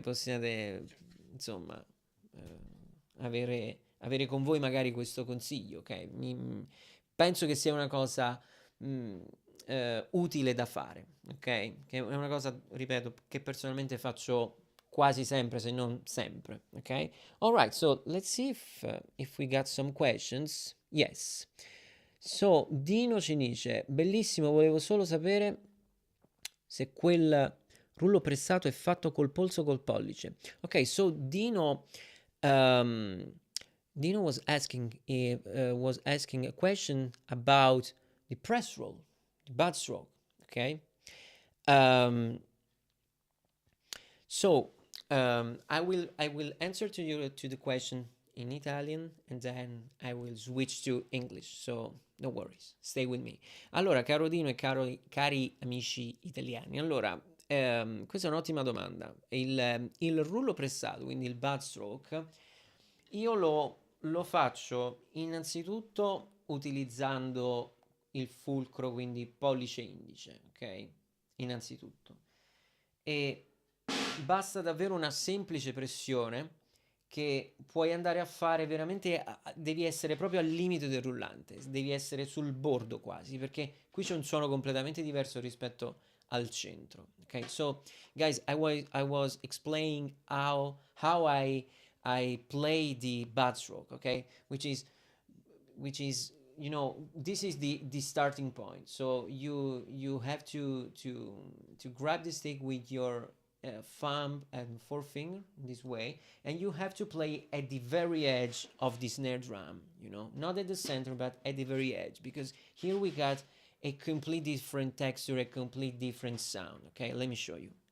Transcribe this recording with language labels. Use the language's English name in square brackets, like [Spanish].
[Italian] Possiate, insomma, avere con voi magari questo consiglio, ok? Penso che sia una cosa mh, utile da fare, ok? Che è una cosa, ripeto, che personalmente faccio quasi sempre, se non sempre, ok? [English] Alright, so let's see if we got some questions. Yes. [Italian] So, Dino ci dice, bellissimo, volevo solo sapere se quel rullo pressato è fatto col polso o col pollice. [English] Ok, so um, Dino was asking a question about the press roll, the butt stroke. Okay, um, so I will answer to the question in Italian and then I will switch to English. So no worries, stay with me. [Italian] Allora, caro Dino e cari amici italiani, allora, questa è un'ottima domanda. Il rullo pressato, quindi il butt stroke, io lo faccio innanzitutto utilizzando il fulcro, quindi pollice indice, ok? Innanzitutto. E basta davvero una semplice pressione che puoi andare a fare veramente, devi essere proprio al limite del rullante, devi essere sul bordo quasi, perché qui c'è un suono completamente diverso rispetto al centro. [English] Ok, so guys, I was explaining how I play the butt stroke, okay, which is this is the starting point. So you have to grab the stick with your thumb and forefinger this way, and you have to play at the very edge of the snare drum, not at the center but at the very edge, because here we got a complete different texture, a complete different sound. Okay, let me show you.